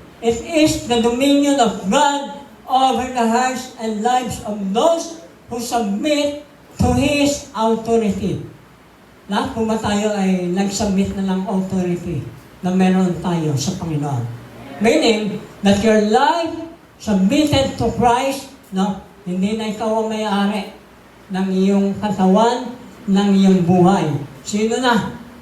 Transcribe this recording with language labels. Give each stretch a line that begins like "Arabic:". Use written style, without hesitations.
English: It is the dominion of God over the hearts and lives of those who submit to His authority.
Filipino: Lahat po ba tayo ay nag-submit na ng authority na meron tayo sa Panginoon?
English: Meaning that your life submitted to Christ, no?
Filipino: Hindi na ikaw ang may-ari ng iyong katawan, ng iyong buhay. Sino na?